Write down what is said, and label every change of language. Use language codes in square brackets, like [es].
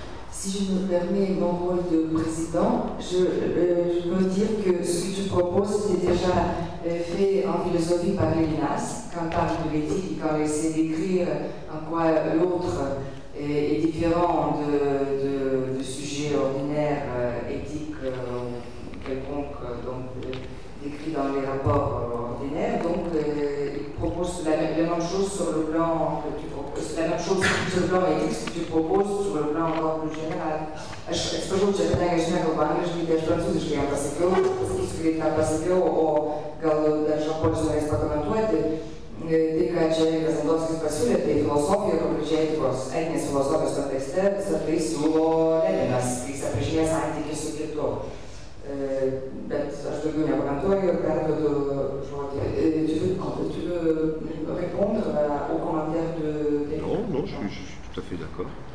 [fr] Si je me permets mon rôle de président, je veux dire que ce que tu proposes, c'est déjà fait en philosophie par Lévinas, quand on parle de l'éthique et quand on essaie d'écrire en quoi l'autre est différent de sujets ordinaires, éthiques, quelconques, donc décrits dans les rapports ordinaires. Donc, il propose la même chose sur le plan que tu proposes, la même chose sur le plan éthique que tu proposes sur le plan encore plus général. [lt] Aš atsiprašau, čia kadangi aš nekalbu angliškai, tai aš prancūziškai jam pasakiau, pasakysiu, kaip tą pasakiau, o gal dar Žan-Polis norės pakomentuoti. Tai, ką čia Baltos pasiūlė, tai filosofija, konkrečiai etinės filosofijos kontekste, visą tai siūlo Levinas, kai jis aprašinėja santykį su kitu. Bet aš daugiau nekomentuoju ir perduodu žodį. [fr] Tu veux répondre aux commentaires de... Non, je suis tout à fait d'accord.